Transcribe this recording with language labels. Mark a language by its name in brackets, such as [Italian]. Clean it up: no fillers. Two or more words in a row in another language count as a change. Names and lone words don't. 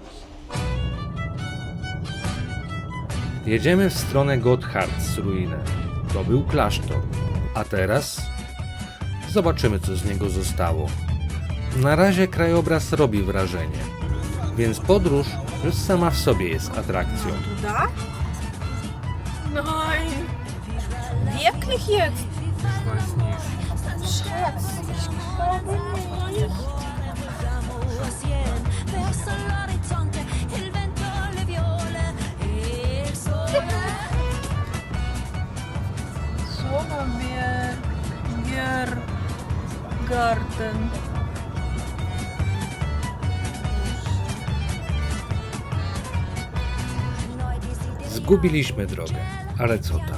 [Polish] Jedziemy w stronę Gotthardruine. To był klasztor. A teraz zobaczymy, co z niego zostało. Na razie krajobraz robi wrażenie, więc podróż już sama w sobie jest atrakcją. [German] Туда? Nein. Wirklich jetzt? Schatz, ich glaube nicht. [Polish] Słowo Biergarten. Zgubiliśmy drogę, ale co tam?